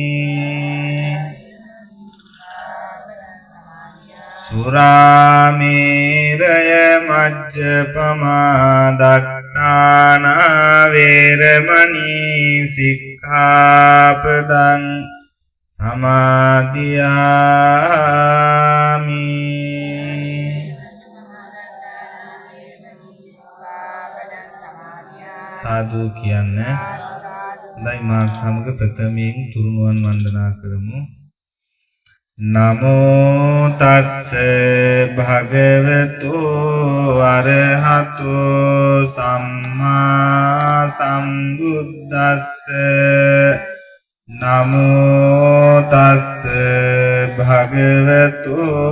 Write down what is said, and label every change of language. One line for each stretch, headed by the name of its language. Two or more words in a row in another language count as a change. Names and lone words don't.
Pali: සුරාමේරය මජ්ජපමා දට්ඨානා වේරමණී සික්ඛාපදං
Sinhala: සමාදියාමි සාදු කියන්නේ දැන් මා සමග ප්‍රථමයෙන් තුරුණුවන් වන්දනා කරමු
Pali: නමෝ තස්ස භගවතු අරහතෝ සම්මා සම්බුද්දස්ස නමෝ තස්ස භගවතු